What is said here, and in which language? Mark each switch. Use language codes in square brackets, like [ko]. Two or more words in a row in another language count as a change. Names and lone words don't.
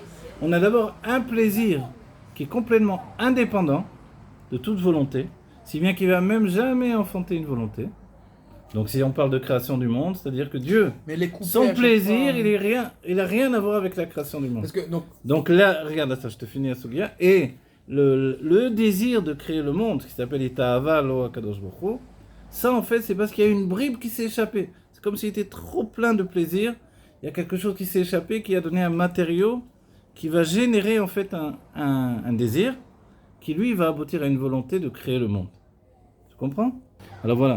[fr] On a d'abord un plaisir qui est complètement indépendant de toute volonté, si bien qu'il ne va même jamais enfanter une volonté. Donc si on parle de création du monde, c'est-à-dire que Dieu, son plaisir, il n'a rien à voir avec la création du monde. Parce que, donc là, regarde, attends, je te finis à Sugia. Et le désir de créer le monde, qui s'appelle [he] נתאווה לו הקדוש ברוך הוא, [fr] ça en fait c'est parce qu'il y a une bribe qui s'est échappée. C'est comme s'il était trop plein de plaisir. Il y a quelque chose qui s'est échappé, qui a donné un matériau qui va générer en fait un désir, qui lui va aboutir à une volonté de créer le monde. Tu comprends? Alors voilà.